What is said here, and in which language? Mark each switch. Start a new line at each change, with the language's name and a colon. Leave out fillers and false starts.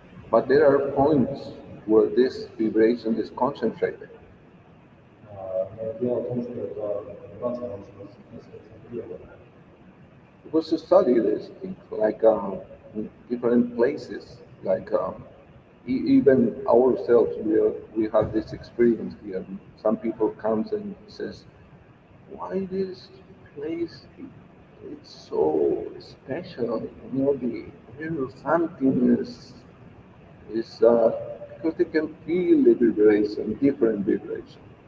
English: But there are points where this vibration is concentrated.
Russian: Но дело в том, что эта вибрация очень сконцентрирована.
English: Because to study this, like in different places, like even ourselves, we have this experience here. Some people comes and says, "Why this place? It's so special. You know, the little something is because they can feel the vibration, different vibration.